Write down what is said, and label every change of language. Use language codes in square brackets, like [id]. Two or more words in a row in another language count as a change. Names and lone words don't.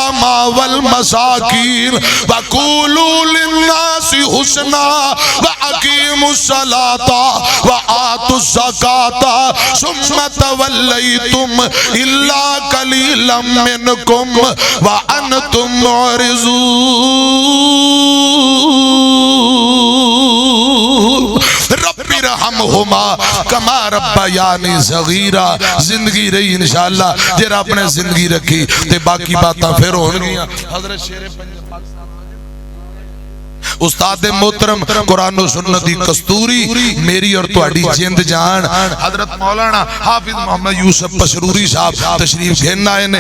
[ar] و والمساكين وقولوا للناس حسنا وأقيموا الصلاة وآتوا الزكاة ثم توليتم إلا قليلا منكم وأنتم معرضون رب ارحمهما كما ربياني صغيرا. [pa] زندگی رہی ان شاء اللہ، جے رب نے زندگی رکھی تے باقی باتاں پھر ہونگیاں. حضرت شیر استاد محترم قرآن اور سنت دی کستوری میری اور تہاڈی جند جان حضرت مولانا حافظ محمد یوسف پسروری صاحب تشریف گھن آئے نے.